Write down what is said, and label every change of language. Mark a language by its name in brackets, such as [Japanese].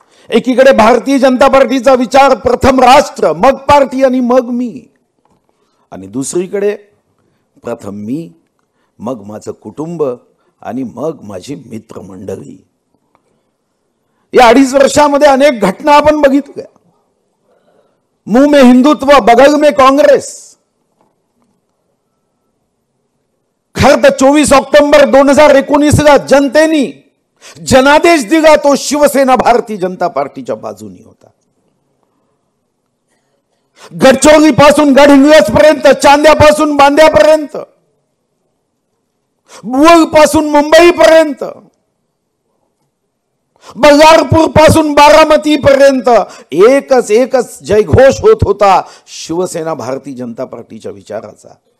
[Marathi] एकीकडे भारतीय जनता पार्टीचा विचार प्रथम राष्ट्र, मग पार्टी आणि मग मी, आणि दुसरीकडे प्रथम मी, मग माझं कुटुंब आणि मग माझी मित्रमंडळी। या 2.5 वर्षामध्ये अनेक घटना आपण बघितल्या। [Hindi] मुंह में हिंदुत्व, बगल में कांग्रेस। [Marathi] खरं तर 24 ऑक्टोबर 2019ला जनतेने जनादेश दिला तो शिवसेना भारतीय जनता पार्टीच्या बाजूनी होता। गडचिरोली पासून गडहिंग्लज पर्यंत, चांद्यापासून बांद्यापर्यंत, बुवल पासून मुंबई पर्यंत, बल्लारपूर पासून बारामती पर्यंत एकच जयघोष होत होता शिवसेना भारतीय जनता पार्टीच्या विचाराचा।